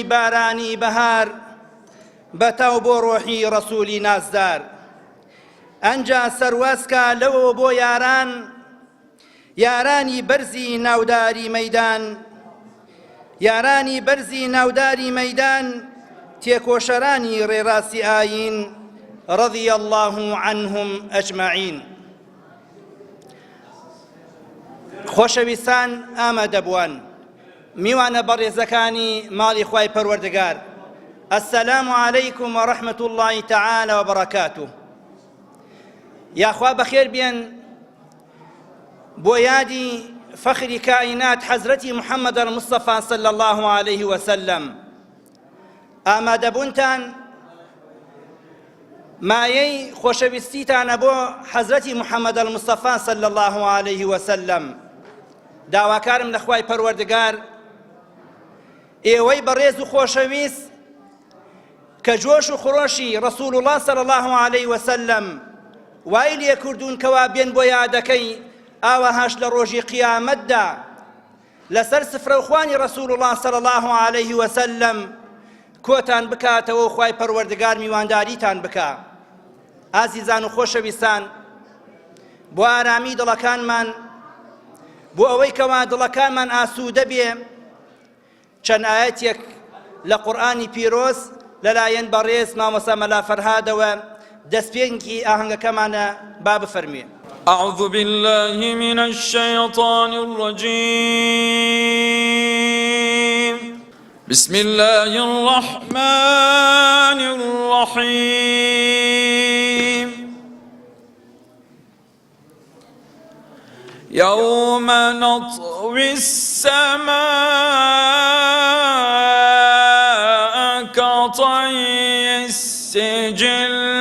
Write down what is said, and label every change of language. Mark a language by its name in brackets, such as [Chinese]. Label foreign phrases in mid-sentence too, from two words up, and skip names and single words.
[Central Kurdish] بارانی بەهار بەتاو بۆ ڕۆحی ڕەسوولی نازدار ئەنجا سەروەسکە لەوە بۆ یاران یارانی بەرزی ناوداری مەیدان یارانی بەرزی ناوداری مەیدان تێکۆشەرانی ڕێڕاستی ئاین [Arabic] رضي الله عنهم أجمعين [Central Kurdish] خۆشەویستان ئامادەبووان میوانە بەڕێزەکانی ماڵی خوای پەروەردگار [Arabic] السلام عليكم ورحمة الله تعالى وبركاته [Central Kurdish] یاخوا بەخێر بێن بۆ یادی فەخری کائینات حەزرەتی محەممەد [Arabic] المصطفى صلى الله عليه وسلم [Central Kurdish] ئامادەبوونتان مایەی خۆشەویستیتانە بۆ حەزرەتی محەممەد [Arabic] المصطفى صلى الله عليه وسلم [Central Kurdish] داواکارم لە خوای پەروەردگار ئێوەی بەڕێز و خۆشەویست کە جۆش و خڕۆشی ڕەسوول الله [Arabic] صلى الله عليه وسلم [Central Kurdish] وای لێ کردوون کەوا بێن بۆ یادەکەی ئاوەهاش لە ڕۆژی قیامەتدا لەسەر سفرەوخوانی ڕەسوول الله [Arabic] صلى الله عليه وسلم [Central Kurdish] کۆتان بکاتەوە و خوای پەروەردگار میوانداریتان بکا ئازیزان و خۆشەویستان بۆ ئارامی دڵەکانمان بۆ ئەوەی کەوا دڵەکانمان ئاسوودە بێ چەند ئاەتێک لە قورئانی پیرۆز لەلایەن بەڕێز مامۆستا مەلا فەرهادەوە دەستپێنگی ئاهەنگەکەمانە با بفەرموێ [Arabic] أعوذ بالله من الشيطان الرجيم بسم الله الرحمن الرحيم يوم نطوي السماء كطي السجل